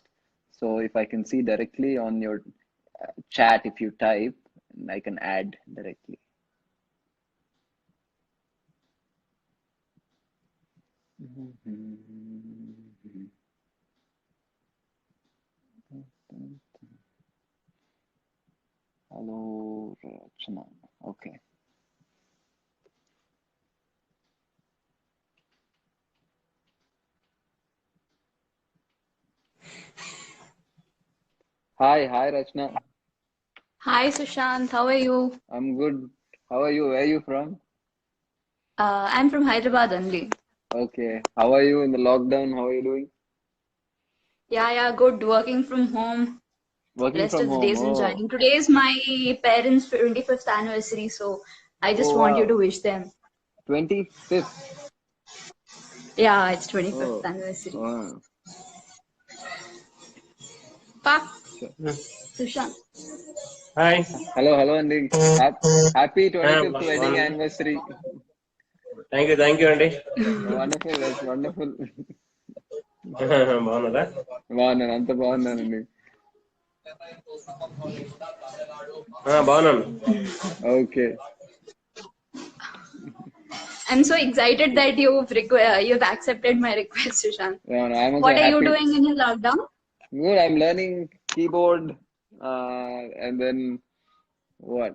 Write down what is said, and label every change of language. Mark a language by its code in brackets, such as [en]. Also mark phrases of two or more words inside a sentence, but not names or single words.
[en] So if I can see directly on your chat, if you type, I can add directly. Hello, Rachna. Okay. Hi, Rachna. Hi, Sushant. How are you? I'm good. How are you? Where are you from? I'm from Hyderabad only. Okay. How are you in the lockdown? How are you doing? Yeah, good. Working from home. Working Rest from of the home. days Oh. enjoying. Today is my parents' 25th anniversary, so I just Oh, want wow. you to wish them. 25th. Yeah, it's 25th Oh. anniversary. Wow. Pa, Sure. Sushant. Hi. Hello, Andy. Happy 25th wedding [te] బాగున్నా. [en] anniversary. thank you అండి. Wonderful. That's wonderful. [te] బాగున్నారా? బాగున్నాను, అంత బాగున్నానండి. బాగున్నాను. [en] Okay. I'm so excited that you've accepted my request, Sushant. Yeah, no, I'm also What are happy. you doing in your lockdown? Good. I'm learning keyboard, and then what?